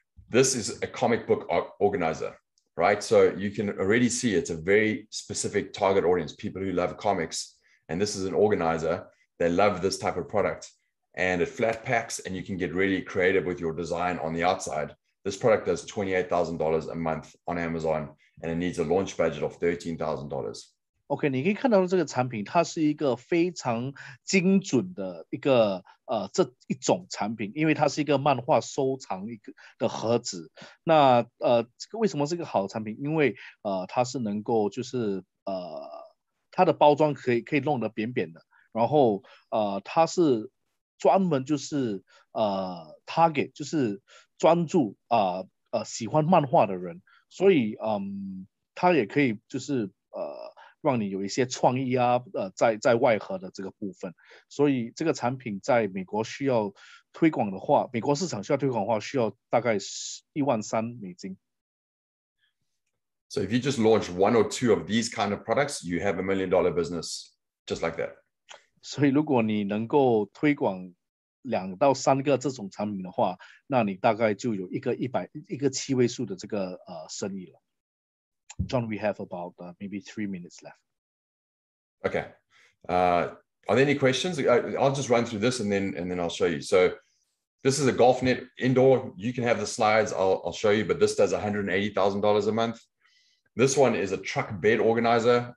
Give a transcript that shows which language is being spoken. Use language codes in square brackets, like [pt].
[en] This is a comic book organizer, right? So you can already see it's a very specific target audience, people who love comics. And this is an organizer. They love this type of product. And it flat packs, and you can get really creative with your design on the outside. This product does $28,000 a month on Amazon, and it needs a launch budget of $13,000. [zh] OK， 你可以看到这个产品，它是一个非常精准的一个这一种产品，因为它是一个漫画收藏的盒子。那这个为什么是一个好的产品？因为它是能够就是它的包装可以弄得扁扁的，然后它是专门就是 target 就是专注喜欢漫画的人，所以它也可以就是让你有一些创意啊，在外盒的这个部分，所以这个产品在美国需要推广的话，美国市场需要推广的话，需要大概$13,000。 [en] So if you just launch one or two of these kind of products, you have $1 million business just like that. [zh] 所以如果你能够推广2到3个这种产品的话，那你大概就有一个7位数的这个生意了。 [en] John, we have about maybe 3 minutes left. Okay. Are there any questions? I'll just run through this and then I'll show you. So this is a golf net indoor. You can have the slides. I'll show you, but this does $180,000 a month. This one is a truck bed organizer.